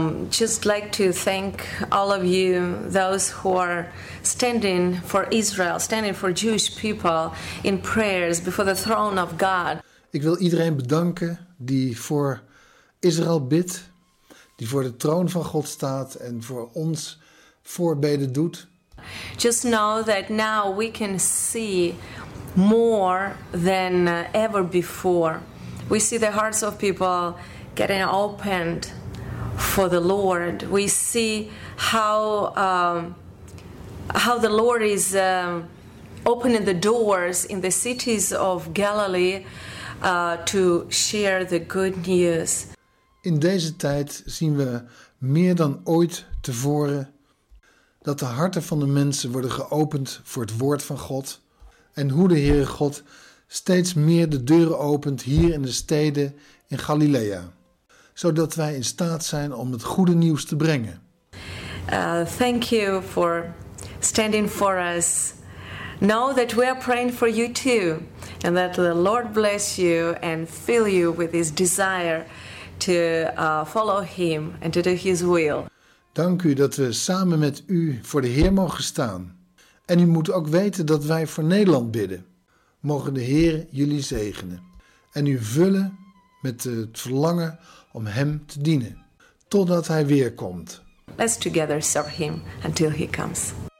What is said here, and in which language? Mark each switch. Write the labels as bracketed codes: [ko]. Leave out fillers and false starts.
[en] Just like to thank all of you, those who are standing for Israel, standing for Jewish people in prayers before the throne of God. [nl] Ik wil iedereen bedanken die voor Israël bidt, die voor de troon van God staat en voor ons voorbeden doet. [en] Just know that now we can see more than ever before. We see the hearts of people getting opened for the Lord. We see how the Lord is opening the doors in the cities of Galilee to share the good news. [nl] In deze tijd zien we meer dan ooit tevoren dat de harten van de mensen worden geopend voor het woord van God en hoe de Heere God steeds meer de deuren opent hier in de steden in Galilea, zodat wij in staat zijn om het goede nieuws te brengen. [en] Thank you for standing for us. Know that we are praying for you too. And that the Lord bless you and fill you with his desire to follow him and to do his will. [nl] Dank u dat we samen met u voor de Heer mogen staan. En u moet ook weten dat wij voor Nederland bidden. Mogen de Heer jullie zegenen en u vullen met het verlangen om hem te dienen, totdat hij weer komt. [en] Let's together serve him until he comes.